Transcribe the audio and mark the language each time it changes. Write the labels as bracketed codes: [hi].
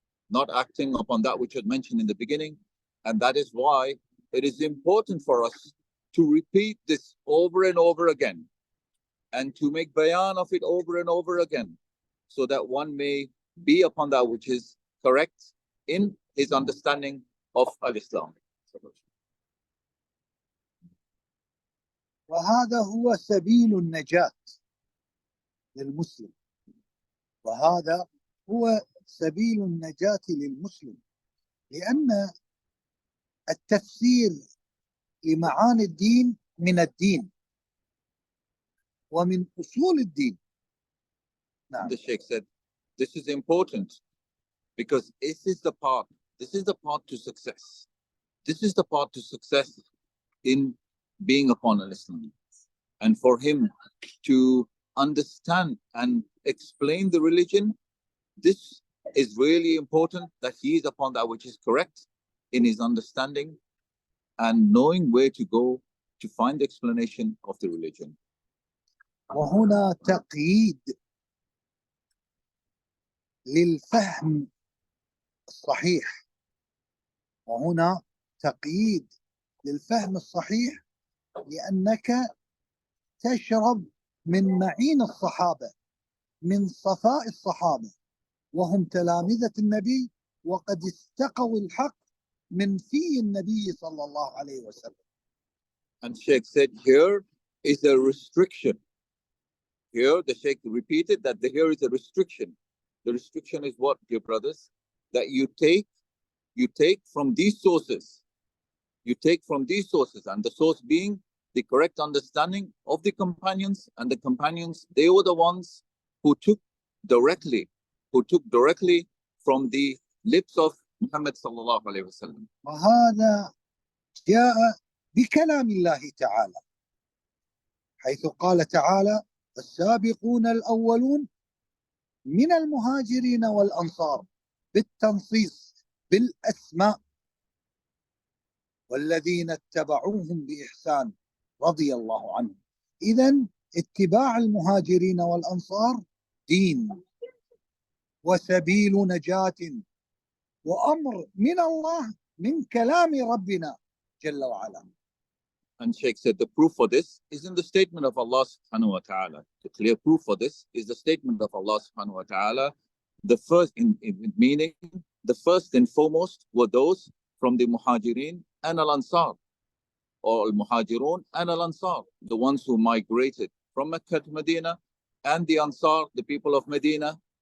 [en] Not acting upon that which was mentioned in the beginning. And that is why it is important for us to repeat this over and over again, and to make bayan of it over and over again, so that one may be upon that which is correct in his understanding of Al-Islam. [ar] وهذا هو سبيل النجاة للمسلم. وهذا هو سبيل النجاة للمسلم، لأن التفسير لمعاني الدين من الدين ومن أصول الدين. نعم. [en] The Shaykh said, this is important because this is the path to success. This is the path to success in being upon Al-Islam. And for him to understand and explain the religion, this is really important, that he is upon that which is correct in his understanding and knowing where to go to find the explanation of the religion. [ar] وهنا تقييد للفهم الصحيح. وهنا تقييد للفهم الصحيح، لأنك تشرب من معين الصحابة، من صفاء الصحابة، وهم تلامذة النبي، وقد استقوا الحق من في النبي صلى الله عليه وسلم. [en] And Shaykh said, here is a restriction. Here, the Shaykh repeated that here is a restriction. The restriction is what, dear brothers? That you take from these sources. You take from these sources, and the source being the correct understanding of the companions, and the companions, they were the ones who took directly from the lips of Muhammad sallallahu alayhi wa sallam. [ar] وهذا جاء بكلام الله تعالى، حيث قال تعالى: السابقون الأولون من المهاجرين والأنصار، بالتنصيص بالأسماء، والذين اتبعوهم بإحسان رضي الله عنهم. إذن اتباع المهاجرين والأنصار دين وسبيل نجاة وأمر من الله، من كلام ربنا جل وعلا. [en] And Shaykh said the proof for this is in the statement of Allah subhanahu wa ta'ala. The clear proof for this is the statement of Allah subhanahu wa ta'ala. The first, meaning the first and foremost were those from the Muhajirin and Al-Ansar, or Al-Muhajirun and Al-Ansar, the ones who migrated from Mecca to Medina, and the Ansar, the people of Medina.